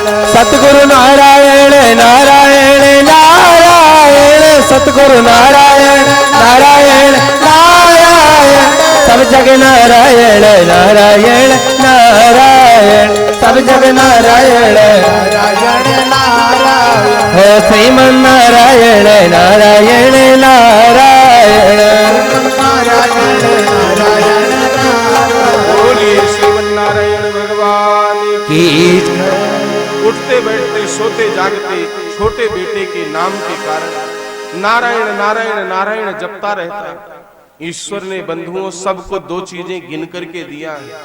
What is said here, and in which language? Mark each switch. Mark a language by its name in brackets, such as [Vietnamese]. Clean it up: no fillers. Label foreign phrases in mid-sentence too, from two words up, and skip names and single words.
[Hindi] सतगुरु नारायण नारायण नारायण सतगुरु नारायण नारायण नारायण सब जग नारायण नारायण नारायण सब जग नारायण नारायण नारायण हो श्रीमन नारायण नारायण नारायण नारायण नारायण बोलिए श्रीमन नारायण भगवान की। उठते बैठते सोते जागते छोटे बेटे के नाम के कारण नारायण नारायण नारायण जपता रहता। ईश्वर ने बंधुओं सबको 2 चीजें गिन करके दिया है।